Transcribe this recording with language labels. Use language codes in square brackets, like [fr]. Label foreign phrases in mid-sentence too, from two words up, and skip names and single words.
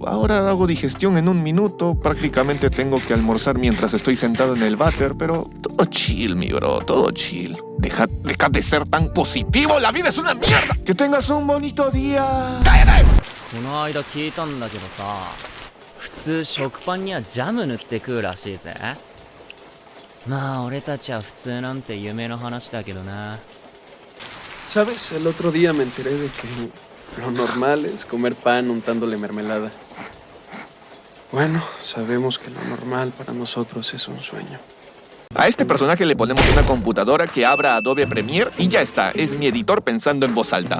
[es] Ahora hago digestión en 1 minuto. Prácticamente tengo que almorzar mientras estoy sentado en el váter, pero todo chill, mi bro, todo chill. Deja de ser tan positivo, la vida es una mierda. Que tengas un bonito día. ¡Cállate! [ja] この間聞いたんだけどさ、 普通食パンにはジャム塗って食うらしいぜ。まあ俺たちは普通なんて夢の話だけどな。 [es] ¿Sabes? El otro día me enteré de que lo normal es comer pan untándole mermelada. Bueno, sabemos que lo normal para nosotros es un sueño. A este personaje le ponemos una computadora que abra Adobe Premiere y ya está, es mi editor pensando en voz alta.